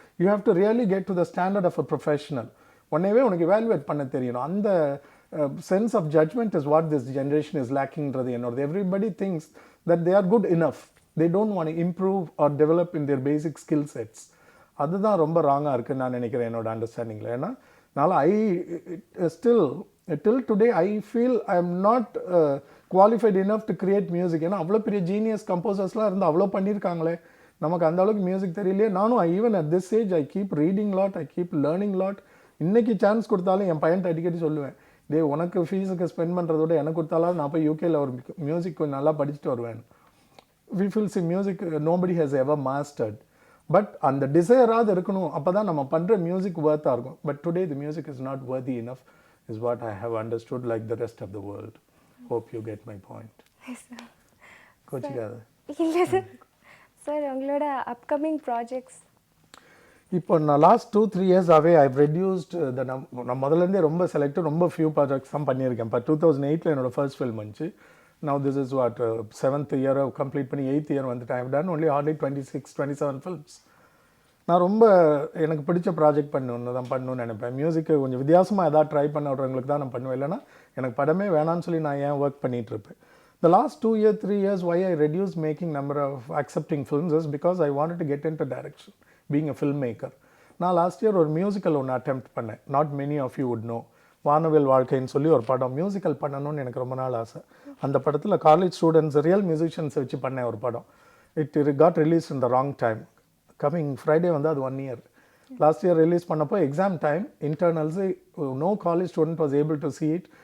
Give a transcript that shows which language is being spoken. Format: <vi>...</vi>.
<en>You have to really get to the standard of a professional.</en> <ta>உடனேவே உனக்கு evaluate பண்ண தெரியணும்.</ta> <en>அந்த sense of judgment is what this generation is லேக்கிங்கிறது என்னோட. Everybody thinks that they are good enough, they don't want improve or develop in their basic skill sets.</en> <ta>அதுதான் ரொம்ப ராங்காக இருக்குன்னு நான் நினைக்கிறேன் என்னோட அண்டர்ஸ்டாண்டிங்கில். ஏன்னா அதனால்</ta> <en>till today I feel I am not qualified enough to create music.</en> <ta>ஏன்னா அவ்வளோ பெரிய ஜீனியஸ் கம்போசர்ஸ்லாம் இருந்து அவ்வளோ பண்ணியிருக்காங்களே, நமக்கு அந்த அளவுக்கு மியூசிக் தெரியலையே.</ta> <en>நானும் even at this age I keep reading lot, I keep learning lot.</en> <ta>இன்றைக்கி சான்ஸ் கொடுத்தாலும் என் பையன் அடிக்கடி சொல்லுவேன், உனக்கு ஃபீஸுக்கு ஸ்பெண்ட் பண்ணுறதோட எனக்கு கொடுத்தாலும் நான் போய் யூகேயில் ஒரு மியூசிக் கொஞ்சம் நல்லா படிச்சுட்டு வருவேன்.</ta> <en>We feel see music nobody has ever mastered.</en> <ta>But அந்த டிசைராவது இருக்கணும், அப்போ தான் நம்ம பண்ணுற மியூசிக் ஒர்த்தாக இருக்கும்.</ta> <en>But today the music is not worthy enough is what I have understood like the rest of the world. Hope you get my point. Yes, sir.</en> <ta>கோச்சிக்காத. இல்லை sir. Sir உங்களோட upcoming projects? இப்போ நான் last 2-3 இயர்ஸாகவே</ta> <en>I've reduced the</en> <ta>நான் முதலேருந்தே ரொம்ப selected, ரொம்ப few projects தான் பண்ணியிருக்கேன். இப்போ 2008 என்னோட ஃபர்ஸ்ட் ஃபில்ம் வந்துச்சு.</ta> <en>Now this is what 7th year</en> <ta>complete பண்ணி 8th year வந்துட்டு</ta> <en>I have done only hardly 26-27 films.</en> <ta>நான் ரொம்ப எனக்கு பிடிச்ச ப்ராஜெக்ட் பண்ணணுன்னு தான் பண்ணணும்னு நினைப்பேன். மியூசிக்கு கொஞ்சம் வித்தியாசமாக எதாவது ட்ரை பண்ண விட்றவங்களுக்கு தான் நான் பண்ணுவேன். இல்லைனா எனக்கு படமே வேணான்னு சொல்லி நான் ஏன் work பண்ணிகிட்ருப்பேன்.</ta> <en>The last 2 years, 3 years, why I reduced making number of accepting films is because I wanted to get into direction, being a filmmaker.</en> <ta>நான் லாஸ்ட் இயர் ஒரு மியூசிக்கல் ஒன்று அட்டெம்ப்ட் பண்ணேன்.</ta> <en>Not many of you would know.</en> <ta>வானவில் வாழ்க்கைன்னு சொல்லி ஒரு படம் musical பண்ணணும்னு எனக்கு ரொம்ப நாள் ஆசை. அந்த படத்தில் காலேஜ் ஸ்டூடெண்ட்ஸ் ரியல் மியூசிஷியன்ஸை வச்சு பண்ணேன் ஒரு படம்.</ta> <en>It got release in the wrong time.</en> <ta>Coming Friday வந்து அது 1 year. லாஸ்ட் இயர் ரிலீஸ் பண்ணப்போ exam time இன்டர்னல்ஸு</ta> <en>No college student was able to see it.</en>